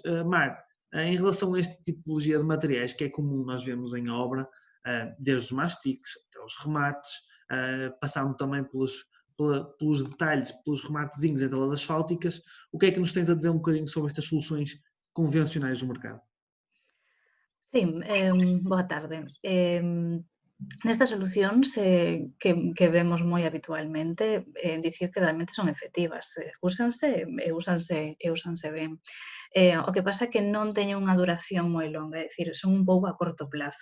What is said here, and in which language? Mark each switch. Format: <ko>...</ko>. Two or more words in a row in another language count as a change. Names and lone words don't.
<pt>Mar, em relação a esta tipologia de materiais que é comum nós vemos em obra, desde os mastiques até os remates, passando também pelos detalhes, pelos rematezinhos em telas asfálticas, o que é que nos tens a dizer um bocadinho sobre estas soluções convencionais do mercado?</pt> <gl>Sí, boa tarde. Nestas solucións que vemos moi habitualmente, dicir que realmente son efectivas, úsanse ben. O que pasa é que non teñen unha duración moi longa, é dicir, son un pouco a corto plazo.</gl>